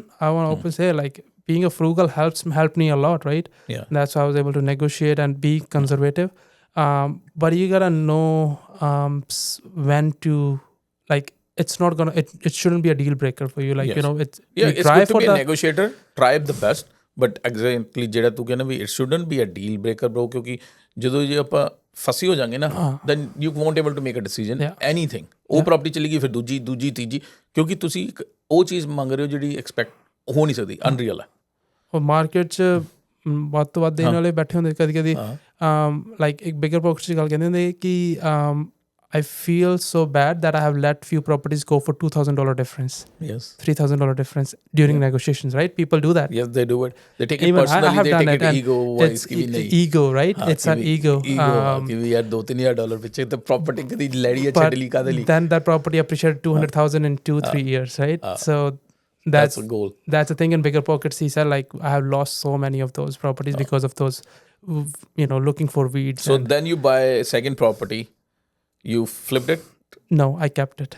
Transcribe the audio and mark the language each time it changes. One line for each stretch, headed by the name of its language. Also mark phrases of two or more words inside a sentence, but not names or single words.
English: I want to open say like being a frugal helped me a lot, right? Yeah. That's why I was able to negotiate and be conservative. But you gotta know when to like. It's not gonna. It shouldn't be a deal breaker for you. Like Yes. it's Yeah, you it's try good to for be a the negotiator. Try the best. But exactly
Punjabi: ਜਿਹੜਾ ਤੂੰ ਕਹਿੰਦਾ ਵੀ
English: it shouldn't be a deal breaker bro
Punjabi: ਕਿਉਂਕਿ ਜਦੋਂ ਜੇ ਆਪਾਂ ਫਸੀ ਹੋ ਜਾਾਂਗੇ ਨਾ
English: then you won't able to make a decision Yeah.
Punjabi: anything ਉਹ ਪ੍ਰਾਪਰਟੀ ਚਲੀ ਗਈ ਫਿਰ ਦੂਜੀ ਤੀਜੀ ਕਿਉਂਕਿ ਤੁਸੀਂ ਇੱਕ ਉਹ ਚੀਜ਼ ਮੰਗ ਰਹੇ ਹੋ ਜਿਹੜੀ ਐਕਸਪੈਕਟ ਹੋ ਨਹੀਂ ਸਕਦੀ ਅਨਰੀਅਲ ਹੈ ਉਹ ਮਾਰਕੀਟ 'ਚ ਵੱਧ ਤੋਂ ਵੱਧ ਦੇਣ ਵਾਲੇ ਬੈਠੇ ਹੁੰਦੇ ਕਦੀ ਲਾਈਕ ਇੱਕ ਬਿਗਰ ਪੋਕਟ 'ਚ ਗੱਲ ਕਹਿੰਦੇ ਹੁੰਦੇ ਕਿ
English: I feel so bad that I have let few properties go for $2,000 difference. Yes. $3,000 difference during negotiations, right? People do that. Yes, they do it. They take it Even personally. I have they done take it. it ego wise. It's ego, right? It's an ego.
Punjabi: ਕਿ ਵੀ ਯਾਰ $2,000-3,000 ਪਿੱਛੇ ਤੇ ਪ੍ਰਾਪਰਟੀ ਕਦੀ ਲੈਣੀ ਹੈ ਛੱਡ ਲਈ ਕਾਦੇ ਲਈ
English: then that property appreciated 200,000 in 2-3 years, right? So that's a goal. That's the thing in bigger pockets. He said like I have lost so many of those properties because of those, looking for weeds. So then you buy a second property. You flipped it. No, I kept it.